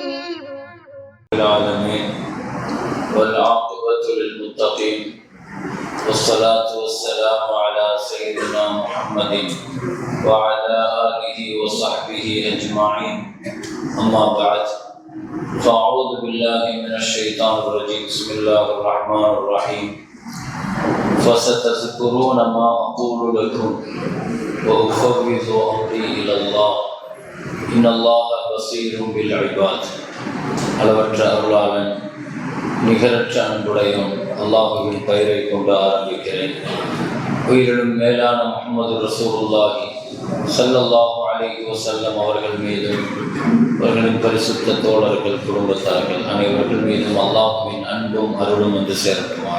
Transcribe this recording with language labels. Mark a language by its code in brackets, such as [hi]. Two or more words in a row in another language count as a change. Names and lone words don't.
[ar] العالمين والعاقبة للمتقين والصلاة والسلام على سيدنا محمد وعلى آله وصحبه أجمعين أما بعد فأعوذ بالله من الشيطان الرجيم بسم الله الرحمن الرحيم فستذكرون ما أقول لكم وأفوض أمري إلى الله إن الله بصير بالعباد [ta] அளவற்ற அருளாளன் நிகரற்ற அன்புடையும் அல்லாஹுவின் பெயரை கொண்டு ஆரம்பிக்கிறேன். உயிரிலும் மேலான முஹம்மது ரசூலுல்லாஹி [ar] صلى الله عليه وسلم [ta] அவர்கள் மீதும் அவர்களின் பரிசுத்த தோழர்கள் குடும்பத்தார்கள் அனைவர்கள் மீதும் அல்லாஹுவின் அன்பும் அருளும் வந்து சேரட்டுமாக.